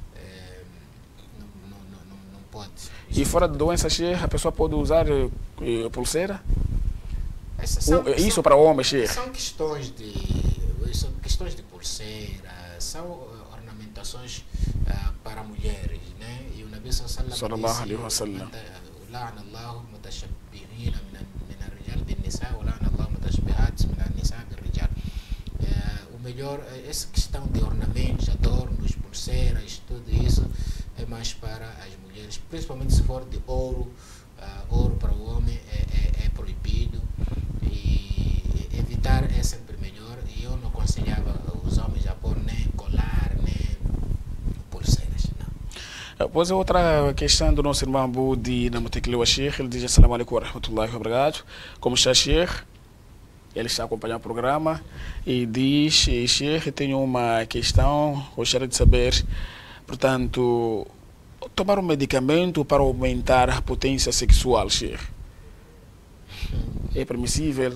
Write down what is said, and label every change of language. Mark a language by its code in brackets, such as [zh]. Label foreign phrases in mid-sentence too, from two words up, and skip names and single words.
[pt] Não pode. E fora de doença cheia, a pessoa pode usar pulseira? Isso para homem, Sheikh? São questões de pulseira, são ornamentações para mulheres, né? E o [ar] Nabi صلى الله عليه وسلم disse: "لعن الله المتشبهين من الرجال بالنساء ولعن الله المتشبهات من النساء بالرجال." [pt] O melhor, essa questão de ornamentos, adornos, pulseiras, tudo isso é mais para as mulheres, principalmente se for de ouro. Ouro para o homem é proibido. E evitar é sempre melhor, e eu não aconselhava os homens a pôr nem colar, nem pulseiras, não. Pois é, outra questão do nosso irmão Budi Namutekliwa Sheikh, ele diz: [ar] السلام عليكم ورحمة الله وبركاته. [pt] Como está, Sheikh? Ele está acompanhando o programa e diz: Sheikh, tenho uma questão, gostaria de saber, portanto, tomar um medicamento para aumentar a potência sexual, Sheikh? É permissível?